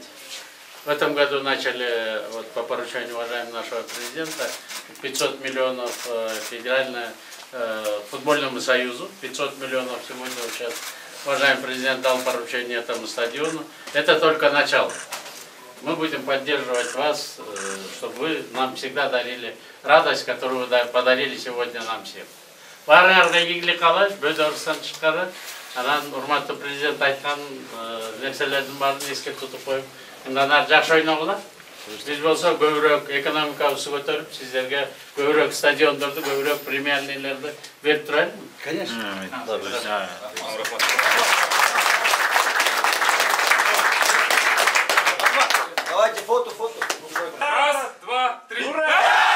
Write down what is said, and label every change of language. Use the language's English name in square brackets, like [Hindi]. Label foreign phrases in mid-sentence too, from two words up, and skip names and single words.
[Russian] В этом году начали, вот, по поручению уважаемого нашего президента, 500 миллионов федеральному футбольному союзу, 500 миллионов сегодня сейчас уважаемый президент дал поручение этому стадиону. Это только начало. Мы будем поддерживать вас, чтобы вы нам всегда дарили радость, которую вы подарили сегодня нам всем. [Kyrgyz] Баарыңарга ийгилик каалайбыз, бөдөрүстөн чыкканы, анан урматтуу президент айткан нерселердин баарын эске тутуп коюп, мындан ары жакшы ойногула. Биз болсо көбүрөөк экономикабызды көтөрүп, сиздерге көбүрөөк стадиондорду, көбүрөөк премиерлейлерди берип турайлыбы? [Russian] Конечно. Давайте фото. Раз, два, три. Ура!